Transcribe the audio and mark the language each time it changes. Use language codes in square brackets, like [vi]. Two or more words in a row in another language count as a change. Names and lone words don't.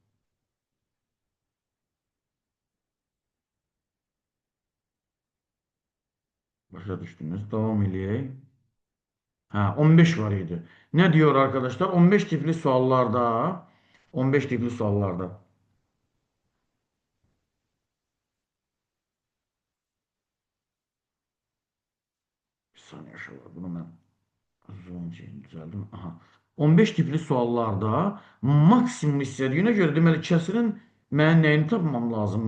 [tr] Başa düştünüz. Devam edeyim. Ha, 15 var idi. Ne diyor arkadaşlar? [az] 15 tipli suallarda 15 tipli suallarda. Bir saniye uşaqlar. [tr] Bunu ben zoom düzeldim. Aha. [az] 15 tipli suallarda maksimum istədiyinə görə deməli kəsirin mən nəyini tapmam lazım?